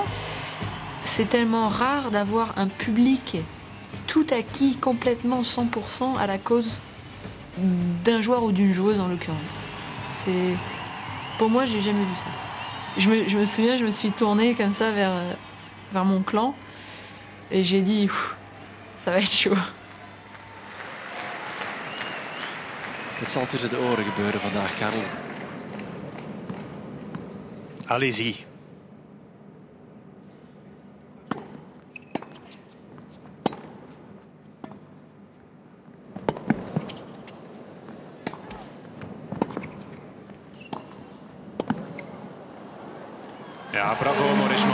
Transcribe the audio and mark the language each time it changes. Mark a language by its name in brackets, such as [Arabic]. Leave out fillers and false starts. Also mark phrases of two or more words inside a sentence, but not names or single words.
[French] C'est tellement rare d'avoir un public tout acquis, complètement 100% à la cause d'un joueur ou d'une joueuse en l'occurrence. Pour moi, j'ai jamais vu ça. Je me souviens, je me suis tournée comme ça vers mon clan et j'ai dit, ça va être chaud. [Dutch] Het zal tussen de oren gebeuren vandaag, Karel. [French] Allez-y. Ja, bravo Mauresmo.